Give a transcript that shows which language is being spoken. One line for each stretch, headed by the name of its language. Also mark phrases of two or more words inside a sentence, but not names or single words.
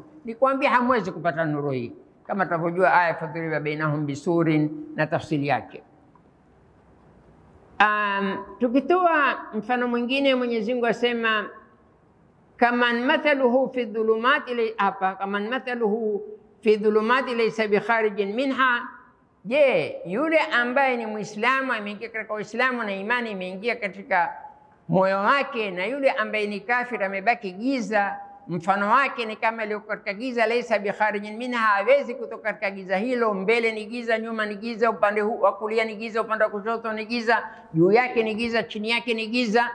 Swahili: Nikwambia hamwezi kupata nuru hii, kama tunavyojua aya
Arabic: فضرب بينهم بسور
Swahili: na tafsiri yake. Tukitoa mfano mwingine, Mwenyezi Mungu asema
Arabic: كمن مثله في الظلمات, hapa كمن مثله في الظلمات ليس بخارج منها.
Swahili: Je, yule ambaye ni Muislamu ameingia katika Uislamu na imani imeingia katika moyo wake, na yule ambaye ni kafir amebaki giza, mfano wake ni kama aliyo katika giza,
Arabic: ليس بخارج منها,
Swahili: hawezi kutoka katika giza hilo. Mbele ni giza, nyuma ni giza, upande huu wa kulia ni giza, upande wa kushoto ni giza, juu yake ni giza, chini yake ni giza.